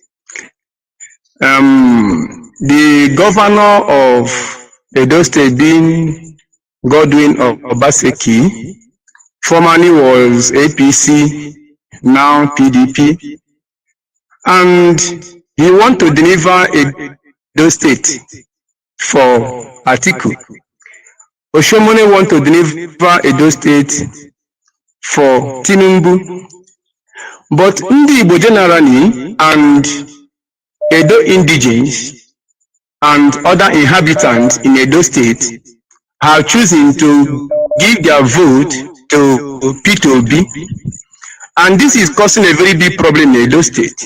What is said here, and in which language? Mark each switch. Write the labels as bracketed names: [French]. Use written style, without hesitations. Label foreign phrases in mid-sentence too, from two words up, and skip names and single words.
[English] The governor of Edo State being Godwin Obaseki, formerly was APC, now PDP, and he want to deliver Edo State for Atiku. Oshomole want to deliver Edo State for Tinubu. But Ndi Igbo generally and Edo indigenes and other inhabitants in Edo State have chosen to give their vote to P2B, And this is causing a very big problem in Edo State.